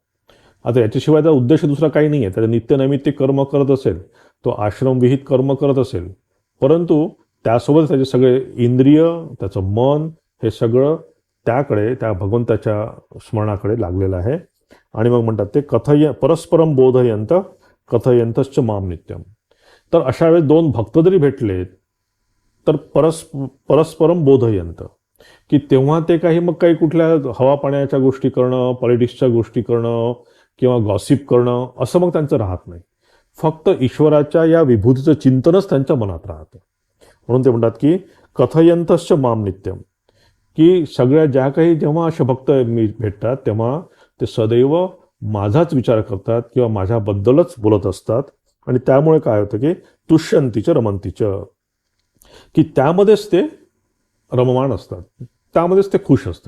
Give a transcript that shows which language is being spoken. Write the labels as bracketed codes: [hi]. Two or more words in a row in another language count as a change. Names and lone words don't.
[mr] आता याच्याशिवाय त्याचा उद्देश दुसरा काही नाही आहे. त्याचं नित्यनैमित्तिक कर्म करत असेल, तो आश्रमविहित कर्म करत असेल, परंतु त्यासोबत त्याचे सगळे इंद्रिय, त्याचं मन, हे सगळं त्याकडे, त्या भगवंताच्या स्मरणाकडे लागलेलं आहे. आणि मग म्हणतात ते [sa] परस्परम बोधयंत कथयंतश्च माम नित्यम. [mr] तर अशा वेळेस दोन भक्त जरी भेटले तर [sa] परस्परम बोधयंत, [mr] की तेव्हा ते मग काही कुठल्या हवा पाण्याच्या गोष्टी करणं, पॉलिटिक्सच्या गोष्टी करणं किंवा गॉसिप करणं असं मग त्यांचं राहत नाही. फक्त ईश्वराच्या या विभूतीचं चिंतनच त्यांच्या मनात राहतं. म्हणून ते म्हणतात की [sa] कथयंतश्च माम नित्यम, [mr] की सगळ्या ज्या काही जेव्हा असे भक्त मी भेटतात तेव्हा ते सदैव माझाच विचार करतात किंवा माझ्याबद्दलच बोलत असतात. आणि त्यामुळे काय होतं की [sa] तुष्यंतीच रमंतीच, [mr] की त्यामध्येच ते रममाण असतात, त्यामध्येच ते खुश असतात.